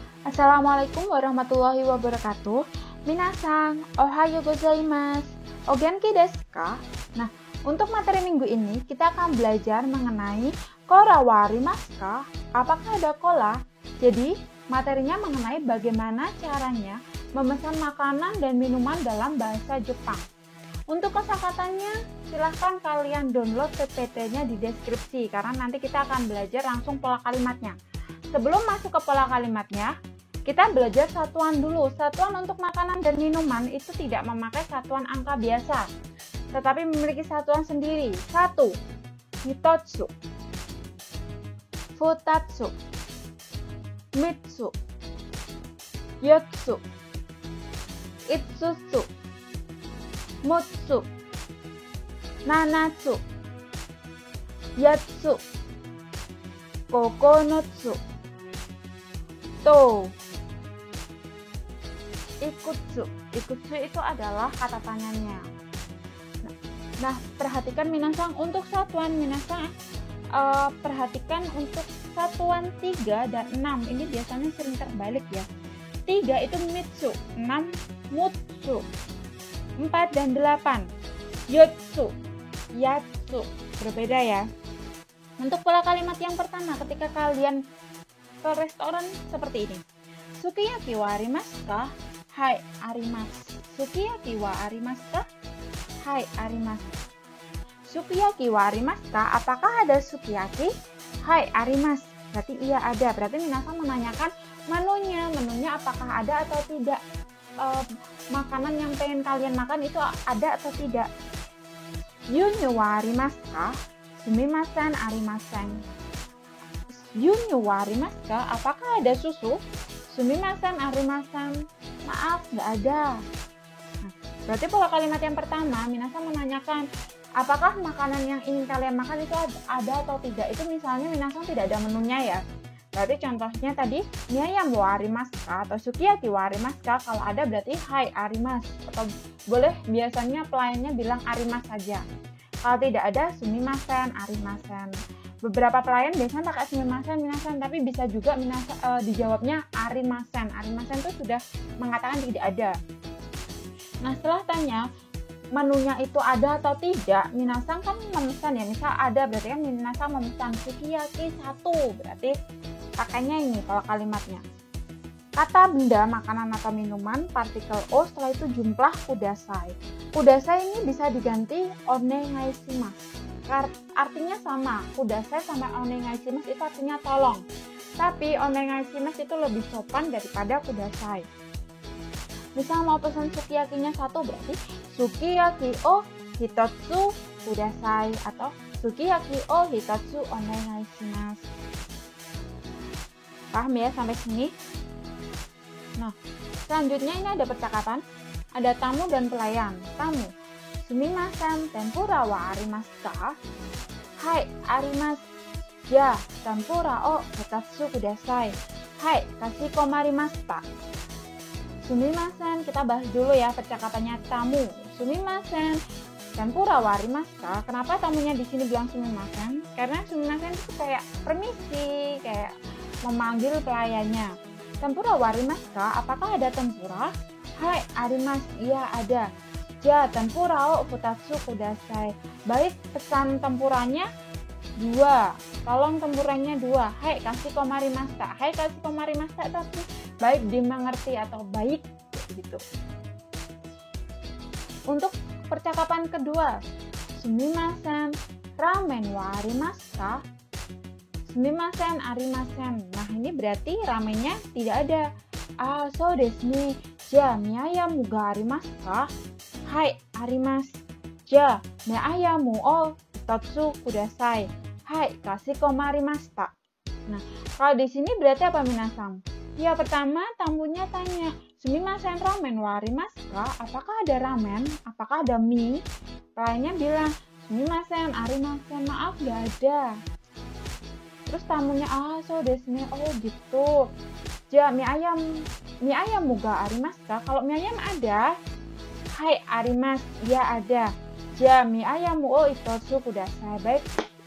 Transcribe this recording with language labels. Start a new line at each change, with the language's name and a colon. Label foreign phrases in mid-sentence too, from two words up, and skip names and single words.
Arabic: السلام عليكم ورحمة الله وبركاته.
Japanese: 皆さん、おはようございます. お元気ですか?
Indonesian: Nah, untuk materi minggu ini kita akan belajar mengenai
Japanese: コーラはありますか?
Indonesian: Apakah ada kola? Jadi, materinya mengenai bagaimana caranya memesan makanan dan minuman dalam bahasa Jepang. Untuk kosakatanya, silahkan kalian download PPT-nya di deskripsi karena nanti kita akan belajar langsung pola kalimatnya. Sebelum masuk ke pola kalimatnya, kita belajar satuan dulu. Satuan untuk makanan dan minuman itu tidak memakai satuan angka biasa, tetapi memiliki satuan sendiri. 1.
Japanese: ひとつ、ふたつ、みっつ, よっつ、いつつ、むっつ、ななつ、やっつ、ここのつ、とお、いくつ.
Indonesian: Ikutsu itu adalah kata tanyanya. Nah, perhatikan minasang untuk satuan minasang perhatikan untuk satuan 3 dan 6 ini biasanya sering terbalik ya. 3 itu mitsu, 6 mutsu, 4 dan 8
Japanese: よっつ、やっつ.
Indonesian: Berbeda ya. Untuk pola kalimat yang pertama, ketika kalian ke restoran seperti ini.
Japanese: すき焼きはありますか？はい、あります. すき焼きはありますか？はい、あります. すき焼きはありますか?
Indonesian: Apakah ada sukiyaki?
Japanese: はい、あります.
Indonesian: Berarti iya ada. Berarti minasang menanyakan menunya. Menunya apakah ada atau tidak. Makanan yang pengen kalian makan itu ada atau tidak.
Japanese: 牛乳はありますか？すみません、ありません. 牛乳はありますか?
Indonesian: Apakah ada susu?
Japanese: すみません、ありません.
Indonesian: Maaf, nggak ada. Nah, berarti pola kalimat yang pertama, minasang menanyakan apakah makanan yang ingin kalian makan itu ada atau tidak. Itu misalnya minasang tidak ada menunya ya. Berarti contohnya tadi,
Japanese: ミーアヤムはありますか? Atau すき焼きはありますか?
Indonesian: Kalau ada berarti
Japanese: はい あります.
Indonesian: Atau boleh biasanya pelayannya bilang arimasu saja. Kalau tidak ada,
Japanese: すみません、ありません.
Indonesian: Beberapa pelayan biasanya pakai
Japanese: すみません、皆さん,
Indonesian: tapi bisa juga dijawabnya arimasen. Arimasen itu sudah mengatakan tidak ada. Nah, setelah tanya menunya itu ada atau tidak, minasang kan memesan ya. Misal ada, berarti kan minasang memesan sukiyaki 1. Berarti pakainya ini kalau kalimatnya. Kata benda, makanan atau minuman, partikel o, setelah itu jumlah kudasai. Kudasai ini bisa diganti onegaishimasu. Artinya sama, kudasai sama onegaishimasu itu artinya tolong. Tapi onegaishimasu itu lebih sopan daripada kudasai. Misal mau pesan sukiyakinya 1 berarti
Japanese: すき焼きをひとつください
Indonesian: atau
Japanese: すき焼きをひとつお願いします.
Indonesian: Paham ya sampai sini? Nah, selanjutnya ini ada percakapan. Ada tamu dan pelayan. Tamu,
Japanese: すみません、天ぷらはありますか? はい、あります。じゃ、天ぷらをふたつください. はい、かしこまります.
Indonesian: Sumimasen, kita bahas dulu ya percakapannya tamu.
Japanese: すみません、天ぷらはありますか?
Indonesian: Kenapa tamunya di sini bilang sumimasen? Karena sumimasen itu kayak permisi, kayak memanggil pelayannya.
Japanese: 天ぷらはありますか?
Indonesian: Apakah ada tempura?
Japanese: はい、あります.
Indonesian: Iya, ada.
Japanese: じゃ、天ぷらをふたつください.
Indonesian: Baik, pesan tempuranya 2. Tolong tempuranya 2.
Japanese: はい、かしこまります. はい、かしこまります
Indonesian: tapi baik dimengerti atau baik gitu. Untuk percakapan kedua,
Japanese: すみません、ラーメンはありますか? すみません、ありません.
Indonesian: Nah, ini berarti ramennya tidak ada.
Japanese: あ、そうですね. じゃ、ミーアヤムがありますか? はい、あります。じゃ、ミーアヤムをひとつください. はい、かしこまります.
Indonesian: Nah, kalau di sini berarti apa minasang? Ya, pertama tamunya tanya,
Japanese: すみません ラーメンはありますか?
Indonesian: Apakah ada ramen? Apakah ada mie? Pelayannya bilang,
Japanese: すみません、ありません.
Indonesian: Maaf, gak ada. Terus tamunya,
Japanese: そうですね.
Indonesian: Oh, gitu.
Japanese: じゃ、ミーアヤムがありますか?
Indonesian: Kalau mie ayam ada.
Japanese: はい、あります.
Indonesian: Ya, ada.
Japanese: じゃ、ミーアヤムをひとつください.